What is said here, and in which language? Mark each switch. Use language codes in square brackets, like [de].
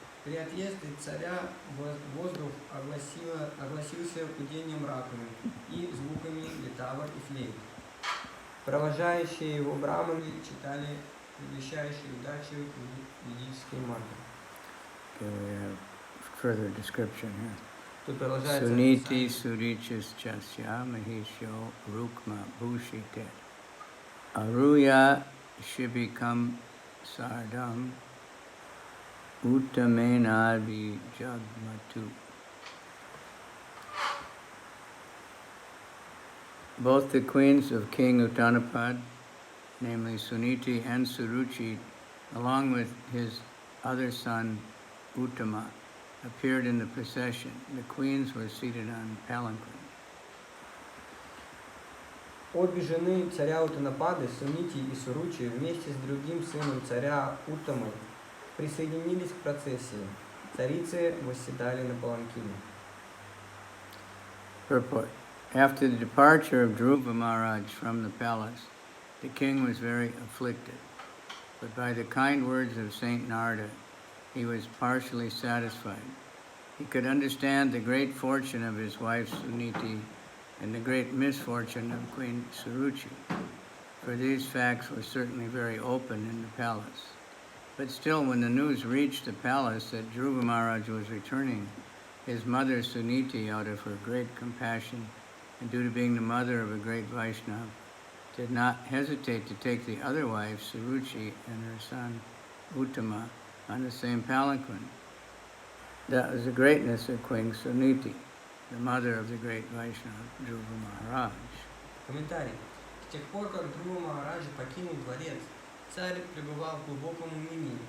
[ru] При отъезде царя воздух огласился гудением раковин и звуками литавр и флейт. Провожающие его браманы читали предвещающие удачу ведические мантры. [en] Okay, we have further description here. [ru] Тут продолжается [sa] Suniti Surichis Chasya Mahisho Rukma Bhushite Aruya Shibikam Sardam Uttamenadi Jagmatu. [en] Both the queens of King Uttanapad, namely Suniti and Suruchi, along with his other son Uttama, appeared in the procession. The queens were seated on palanquins. [ru] Обе жены царя Утанапады, Сунити и Суручи, вместе с другим сыном царя Уттамой, присоединились к процессии. Царицы восседали на паланкине. [en] Purport. After the departure of Dhruva Maharaj from the palace, the king was very afflicted. But by the kind words of Saint Narada, he was partially satisfied. He could understand the great fortune of his wife Suniti and the great misfortune of Queen Suruchi, for these facts were certainly very open in the palace. But still, when the news reached the palace that Dhruva Maharaj was returning, his mother Suniti, out of her great compassion and due to being the mother of a great Vaishnava, did not hesitate to take the other wife, Suruchi, and her son Uttama on the same palanquin. That was the greatness of Queen Suniti, the mother of the great Vaishnava, Dhruva Maharaj. [ru] Комментарий. С тех пор, как Dhruva Махараджа покинул дворец, царь пребывал в глубоком унынии.